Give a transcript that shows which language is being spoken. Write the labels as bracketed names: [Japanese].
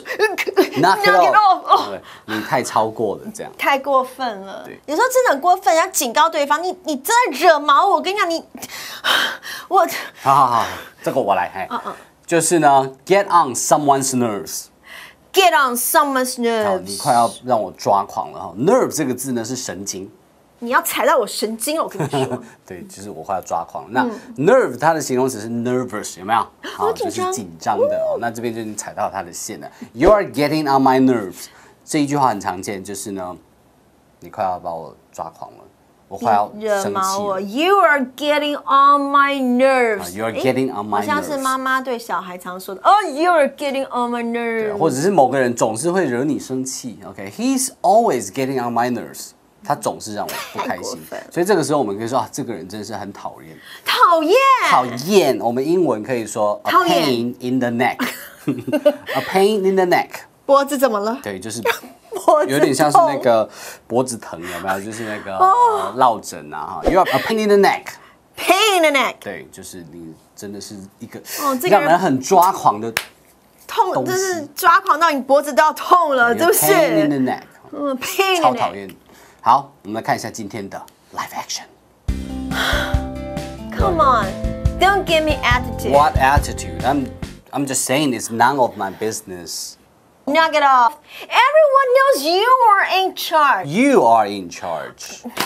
[English] ， knock it off， [Chinese] 对，你太超过了，这样太过分了。有时候真的很过分，要警告对方，你真的惹毛我。我跟你讲，我好，这个我来，就是呢 ， [English] get on someone's nerves，get on someone's nerves， [Chinese] 好，你快要让我抓狂了哈。nerve 这个字呢是神经。你要踩到我神经了，我跟你说。对，就是我快要抓狂。那 nerve 它的形容词是 nervous， 有没有？好，就是紧张的哦。那这边就你踩到它的线了。 [English] You are getting on my nerves， [Chinese] 这一句话很常见，就是呢，你快要把我抓狂了，我快要生气了。 [English] You are getting on my nerves。 You are getting on my nerves， [Chinese] 好像是妈妈对小孩常说的。 [English] You are getting on my nerves。 [Chinese] 或者是某个人总是会惹你生气。 [English] OK，He's always getting on my nerves。 [Chinese] 他总是让我不开心，所以这个时候我们可以说啊，这个人真是很讨厌。讨厌，我们英文可以说 [English] a pain in the neck， [Chinese] a pain in the neck。脖子怎么了？对，就是有点像是那个脖子疼，有没有？就是那个落枕啊，哈。 [English] You are a pain in the neck。Pain in the neck。 [Chinese] 对，就是你真的是一个让人很抓狂的痛，就是抓狂到你脖子都要痛了，是不是 [English] ？Pain in the neck， pain in the neck， [Chinese] 超讨厌。好，我们来看一下今天的 live action。 [English] Come on, don't give me attitude. What attitude? I'm just saying it's none of my business. Knock it off. Everyone knows you are in charge. You are in charge.